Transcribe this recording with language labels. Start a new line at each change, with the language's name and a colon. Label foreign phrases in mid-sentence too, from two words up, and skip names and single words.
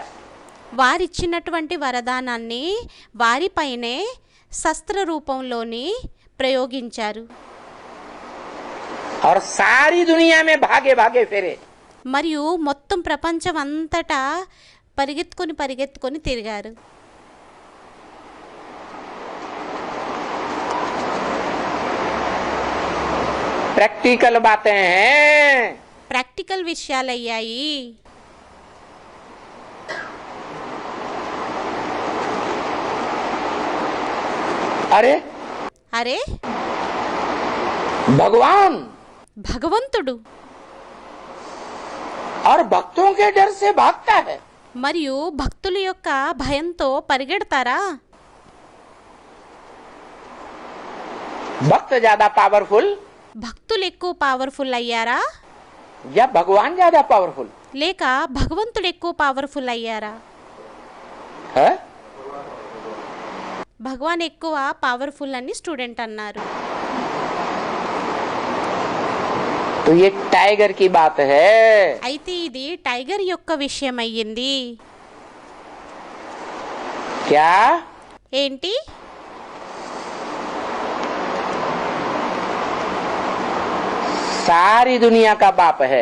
Telugu: వారిచ్చినటువంటి వరదానాన్ని వారిపైనే శస్త్ర రూపంలోని ప్రయోగించారు।
Hindi: और सारी दुनिया में भागे भागे फिरे।
Telugu: మరియు మొత్తం ప్రపంచం అంతటా పరిగెత్తుకొని తిరిగారు।
Hindi: प्रैक्टिकल बातें हैं।
Telugu: ప్రాక్టికల్ విషయాలయ్యాయి।
Hindi: अरे
Telugu: అరే
Hindi: भगवान
Telugu: భగవంతుడు
Hindi: और भक्तों के डर से भागता है।
Telugu: మరియు భక్తుల యొక్క భయంతో పరిగెడతారా?
Hindi: भक्त ज्यादा पावरफुल
Telugu: భక్తులు ఎక్కువ పవర్ఫుల్ అయ్యారా?
Hindi: या भगवान ज्यादा पावरफुल
Telugu: లేక భగవంతుడు ఎక్కువ పవర్ఫుల్ అయ్యారా?
Hindi: है?
Telugu: భగవాన్ ఎక్కువ పవర్ఫుల్ అని స్టూడెంట్ అన్నారు।
Hindi: तो ये टाइगर की बात है।
Telugu: అయితే ఇది టైగర్ యొక్క విషయం అయ్యింది।
Hindi: क्या?
Telugu: ఏంటి?
Hindi: सारी दुनिया का बाप है।